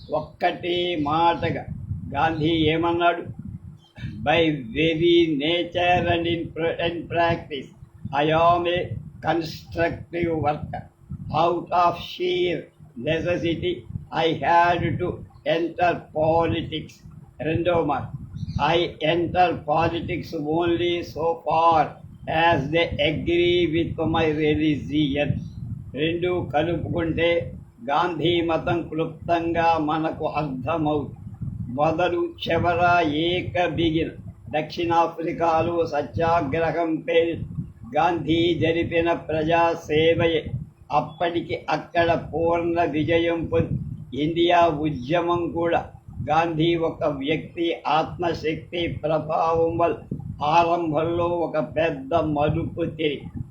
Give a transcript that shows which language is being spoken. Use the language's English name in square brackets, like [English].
[Telugu] ఒక్కటే మాటగా గాంధీ ఏమన్నాడు? [English] By very nature and in practice I am a constructive worker. Out of sheer necessity I had to enter politics. [Telugu] రెండో మాట, [English] I enter politics only so far as they agree with my religion. [Telugu] రెండు కలుపుకుంటే గాంధీ మతం క్లుప్తంగా మనకు అర్థమవుతుంది. మొదలు చివర బిగిన దక్షిణాఫ్రికాలో సత్యాగ్రహం పేరు గాంధీ జరిపిన ప్రజాసేవయే అప్పటికి అక్కడ పూర్ణ విజయం పొంది ఇండియా ఉద్యమం కూడా గాంధీ ఒక వ్యక్తి ఆత్మశక్తి ప్రభావం వల్ల ఆరంభంలో ఒక పెద్ద మలుపు తిరిగి.